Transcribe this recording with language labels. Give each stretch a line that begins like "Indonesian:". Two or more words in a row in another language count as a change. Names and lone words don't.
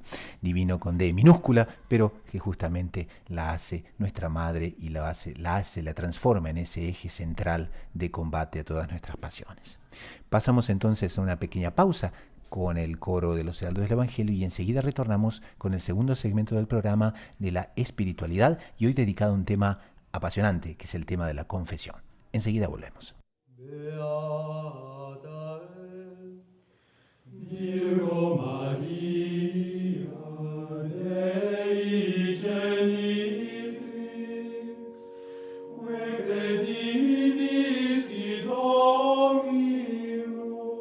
Spanish: Divino con D minúscula, pero que justamente la hace nuestra madre y la transforma en ese eje central de combate a todas nuestras pasiones. Pasamos entonces a una pequeña pausa con el coro de los heraldos del Evangelio y enseguida retornamos con el segundo segmento del programa de la espiritualidad y hoy dedicado a un tema apasionante que es el tema de la confesión. Enseguida volvemos.
Latin: Virgo Maria, Dei genitrix, que creditis in Domino,